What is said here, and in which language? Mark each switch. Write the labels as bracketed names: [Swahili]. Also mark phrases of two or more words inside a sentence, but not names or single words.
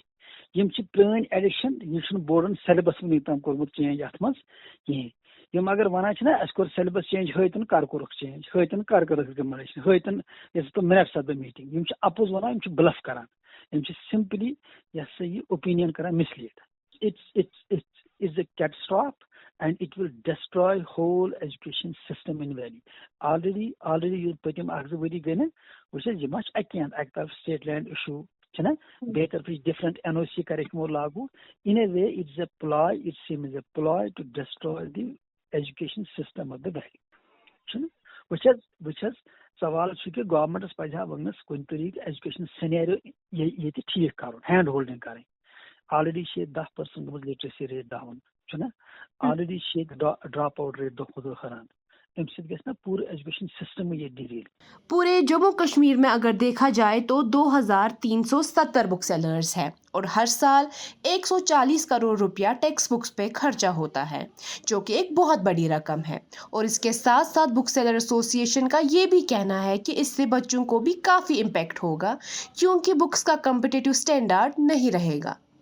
[Kashmiri] یِم چھِ پرٛٲنۍ ایڈِشن یہِ چھُنہٕ بورڈن سیلبس وٕنیُک تام کوٚرمُت چینج اَتھ منٛز کِہیٖنۍ. یِم اگر وَنان چھِ نا اَسہِ کوٚر [English] syllabus change [Kashmiri] ہٲتن کر کوٚرُکھ چینج ہٲتن کر کٔرٕکھ رِکمنڈیشن ہٲتن یۄس [English] minutes of the meeting. [Kashmiri] یِم چھِ اپوز وَنان یِم چھِ بلف کران. یِم چھِ سمپلی یہِ ہسا یہِ اوپیٖنین کران مسلیڈ. [English] it's a catastrophe and it will destroy whole education system in valley. [Kashmiri] آلریڈی پٔتِم 1-2 ؤری گٔے نا وٕچھ حظ یہِ ما چھِ اَکہِ اَندٕ اَکہِ طرف [English] state land issue [Kashmiri] چھِنہ بیٚیہِ طرفہٕ چھِ [English] different NOC [Kashmiri] کَرٮ۪کھ یِمو لاگوٗ. [English] in a way it's a ploy it seems a ploy to destroy the education system of the valley چھُنہ. [Kashmiri] وٕچھ حظ سوال چھُ کہِ گورمنٹس پَزِ ہا وٕنکٮ۪س کُنہِ طریٖقہٕ [English] education scenario [Kashmiri] ییٚتہِ ٹھیٖک کَرُن [English] hand holding [Kashmiri] کَرٕنۍ. آلریڈی چھِ ییٚتہِ 10% گٔمٕژ [English] literacy rate down [Kashmiri] چھُنہ. آلریڈی چھِ ییٚتہِ [English] drop out rate [Kashmiri] دۄہ کھۄتہٕ دۄہ ہُران. اَمہِ سۭتۍ گژھِ نا پوٗرٕ [English] education system [Kashmiri] ییٚتہِ ڈِریل. [Urdu] پورے جموں کشمیر میں اگر دیکھا جائے تو 2370 [English] book sellers [Urdu] ہیں اور ہر سال 140 کروڑ روپیہ [English] text books [Urdu] پہ خرچہ ہوتا ہے جو کہ ایک بہت بڑی رقم ہے. اور اس کے ساتھ ساتھ [English] book seller association [Urdu] کا یہ بھی کہنا ہے کہ اس سے بچوں کو بھی کافی امپیکٹ ہوگا کیونکہ بکس کا [English] competitive standard [Urdu] نہیں رہے گا.